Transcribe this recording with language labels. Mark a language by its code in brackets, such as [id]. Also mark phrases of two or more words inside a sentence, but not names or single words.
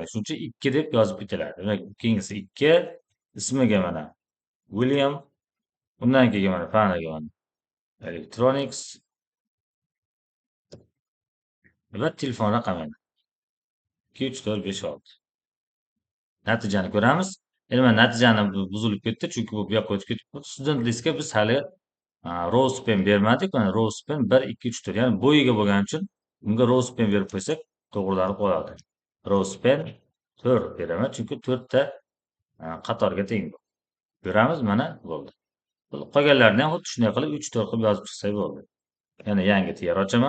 [uz] Shuning uchun 2 deb yozib ketiladi. Demak, keyingisi 2, ismiga mana William, undan keyin mana faniga mana electronics va telefon raqami 2 3 4 5 6. Natijani ko'ramiz. Endi mana natijani buzilib ketdi, chunki bu yoqqa o'tib ketibdi. [en] Student listga [uz] biz hali [en] row span [uz] bermadik. Mana [en] row span [uz] 1 2 3 4, ya'ni bo'yiga bo'lgani uchun bunga [en] row span [uz] berib qo'ysak to'g'rilanib qoladi. [en] Row span [uz] 4 beraman, chunki 4 ta qatorga teng. Ko'ramiz, mana bo'ldi. Qolganlarini ham xuddi shunday qilib 3 4 qilib yozib chiqsak bo'ldi. Yana yangi tr ochaman.